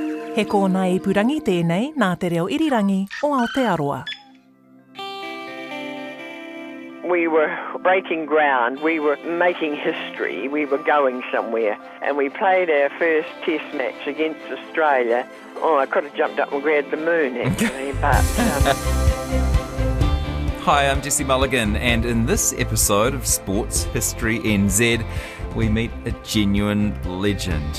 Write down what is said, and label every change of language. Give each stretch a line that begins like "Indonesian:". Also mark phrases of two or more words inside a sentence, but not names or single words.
Māori: He kōna ipurangi tēnei nā te reo irirangi o Aotearoa.
English: We were breaking ground, we were making history, we were going somewhere, and we played our first test match against Australia. Oh, I could have jumped up and grabbed the moon, actually, but... Hi, I'm Jesse Mulligan, and in this episode of Sports History NZ, we meet a genuine legend.